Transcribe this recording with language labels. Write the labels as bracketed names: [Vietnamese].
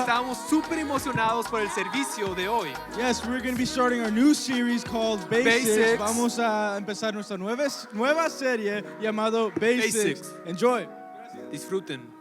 [Spanish] Estamos súper emocionados por el servicio de hoy. [English] Yes, we're going to be starting our new series called Bae-sics. Bae-sics. [Spanish] Vamos a empezar nuestra nueva serie llamado Bae-sics. [English] Bae-sics. Enjoy. [Spanish] Disfruten.